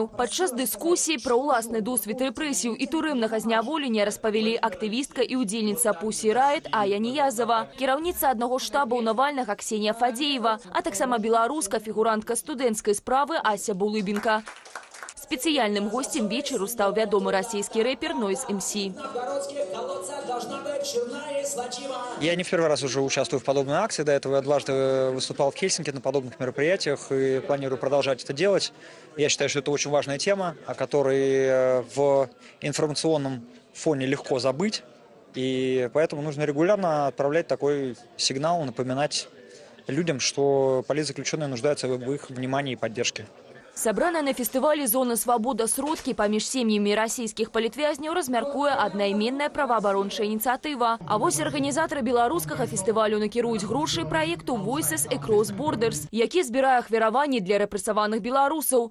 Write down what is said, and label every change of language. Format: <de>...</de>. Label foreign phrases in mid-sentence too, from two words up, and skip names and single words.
<be>Падчас дыскусіі пра ўласны досвед рэпрэсіяў і турэмнага зняволення распавялі актывістка і ўдзельніца Пусі Райт Ая Ніязава, кіраўніца аднаго штабаў Навальнага Ксенія Фадзеева, а таксама беларуска фігурантка студэнцкай справы Ася Булыбенка. Спецыяльным гостем вечеру стаў вядомы расійскі рэпер Noise MC.</be> <ru>Я не в первый раз уже участвую в подобной акции. До этого я дважды выступал в Хельсинки на подобных мероприятиях и планирую продолжать это делать. Я считаю, что это очень важная тема, о которой в информационном фоне легко забыть. И поэтому нужно регулярно отправлять такой сигнал, напоминать людям, что политзаключенные нуждаются в их внимании и поддержке.</ru> <be>Сабраная на фестывалі «Зона свабода» сродкі паміж сем'ямі расійскіх палітвязняў размяркуе аднайменная праваабарончая ініцыятыва. А вось арганізатары беларускага фестывалю накіруюць грошы праекту Voices Across Borders, які збірае ахвяраванні для рэпрэсаваных беларусаў.</be>